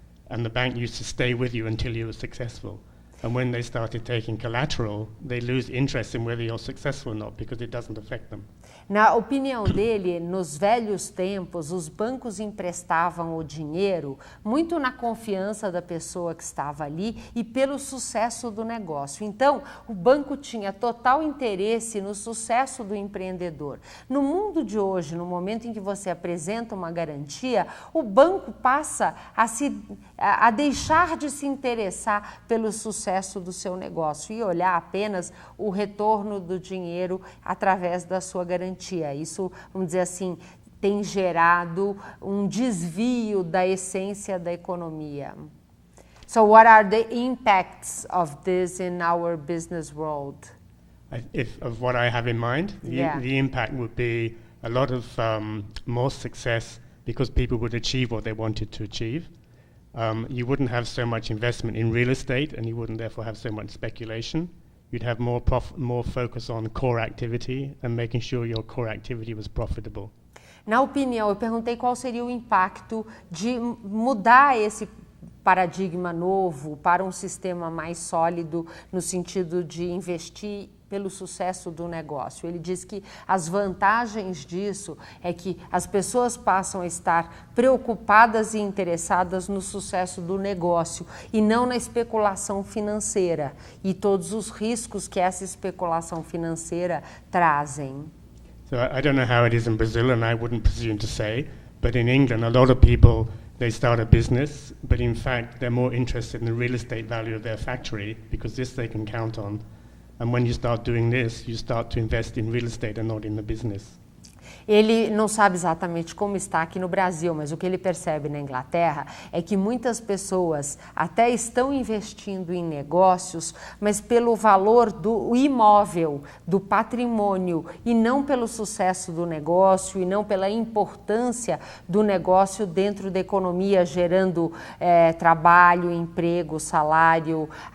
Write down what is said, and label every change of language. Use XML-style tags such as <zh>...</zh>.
<en>And the bank used to stay with you until you were successful. And when they started taking collateral, they lose interest in whether you're successful or not because it doesn't affect them.</en> <pt>Na opinião dele, nos velhos tempos, os bancos emprestavam o dinheiro muito na confiança da pessoa que estava ali e pelo sucesso do negócio. Então, o banco tinha total interesse no sucesso do empreendedor. No mundo de hoje, no momento em que você apresenta uma garantia, o banco passa a deixar de se interessar pelo sucesso do seu negócio e olhar apenas o retorno do dinheiro através da sua garantia. Isso, vamos dizer assim, tem gerado um desvio da essência da economia.</pt> <en>So what are the impacts of this in our business world? Of what I have in mind, Yeah. the impact would be a lot of more success because people would achieve what they wanted to achieve. You wouldn't have so much investment in real estate and you wouldn't therefore have so much speculation. You'd have more focus on core activity and making sure your core activity was profitable.</en> <pt>Na opinião, eu perguntei qual seria o impacto de mudar esse paradigma novo para um sistema mais sólido no sentido de investir pelo sucesso do negócio. Ele diz que as vantagens disso é que as pessoas passam a estar preocupadas e interessadas no sucesso do negócio e não na especulação financeira e todos os riscos que essa especulação financeira trazem.</pt> <en>So I don't know how it is in Brazil, and I wouldn't presume to say, but in England, a lot of people, they start a business, but in fact, they're more interested in the real estate value of their factory because this they can count on. And when you start doing this, you start to invest in real estate and not in the business.</en> <pt>Ele não sabe exatamente como está aqui no Brasil, mas o que ele percebe na Inglaterra é que muitas pessoas até estão investindo em negócios, mas pelo valor do imóvel, do patrimônio, e não pelo sucesso do negócio, e não pela importância do negócio dentro da economia, gerando trabalho, emprego, salário.</pt>